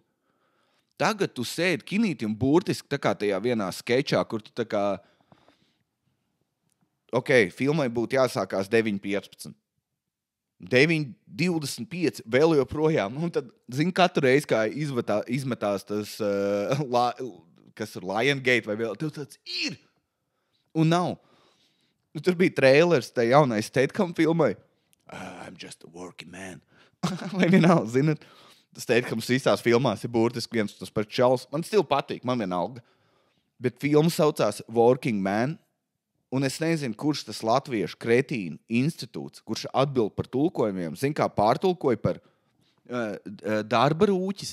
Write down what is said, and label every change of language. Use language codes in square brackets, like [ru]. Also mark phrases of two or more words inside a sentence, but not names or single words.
[lv] Tagad tu sēdi Kinīti un burtiski tā kā tajā vienā skečā, kur tu tā kā, filmai būtu jāsākās 9:15. 9:25 vēl joprojām. Un tad, zini, katru reizi, kā izmetās tas, kas ir Lion Gate vai vēl, tev tāds ir. Un nav. Nu, tur bija trailers tai jaunai Statham filmai. [en] I'm just a working man. [lv] Vai vienalga, zinat? Stathams visās filmās ir burtiski viens tas pats čals. Man stil patīk, man vienalga. Bet filma saucās Working Man. Un es nezinu, kurš tas latviešu kretīnu institūts, kurš atbild par tulkojumiem. Zin, kā pārtulkoja par darba rūķis.